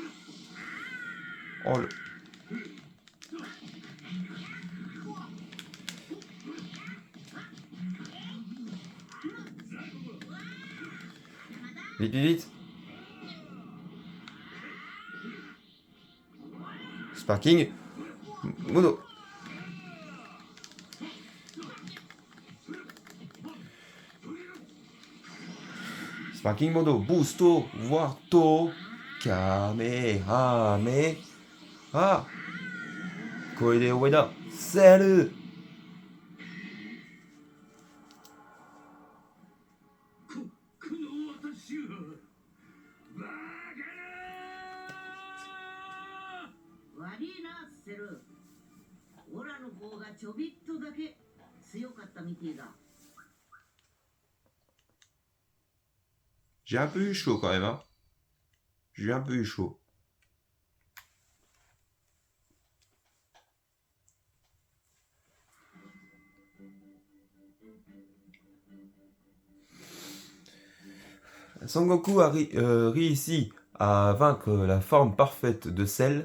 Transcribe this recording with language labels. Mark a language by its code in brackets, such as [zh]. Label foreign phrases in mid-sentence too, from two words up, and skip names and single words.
[fr] Oh le... Vite, vite, vite. Sparking Modo. Sparking Modo, Busto, Wato, Kamehameha. Koide Ueda, Cell. [ja] この私はバカな。悪いな、セル。オラの方がちょびっとだけ強かったみてえだ。 [fr] J'ai un peu eu chaud quand même, hein. J'ai un peu eu chaud. Son Goku a réussi à vaincre la forme parfaite de Cell.